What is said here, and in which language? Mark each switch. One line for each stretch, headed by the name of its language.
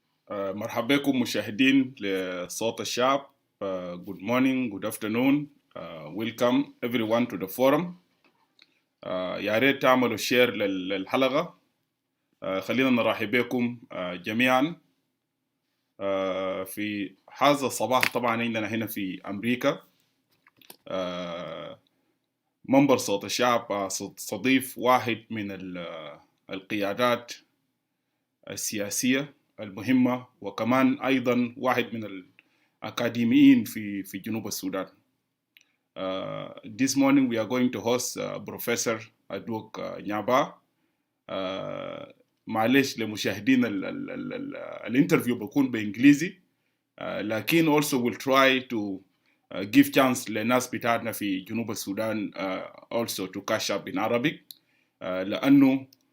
Arabic: مرحبا بكم مشاهدين لصوت الشعب.
English: Good morning, good afternoon. Welcome everyone to the forum.
Arabic: يا ريت تعملوا شير للحلقة. خلينا نرحب بكم جميعا في هذا الصباح. طبعا عندنا هنا في أمريكا منبر صوت الشعب صديف واحد من القيادات السياسية المهمة، وكمان أيضا واحد من الأكاديميين في جنوب السودان.
English: This morning we are going to host Professor Adwok Nyaba.
Arabic: معلش لمشاهدين الانترفيو بكون بإنجليزي، لكن
English: also will try to give chance
Arabic: لناس بتاعتنا في جنوب السودان
English: also to catch up in Arabic،
Arabic: لأنه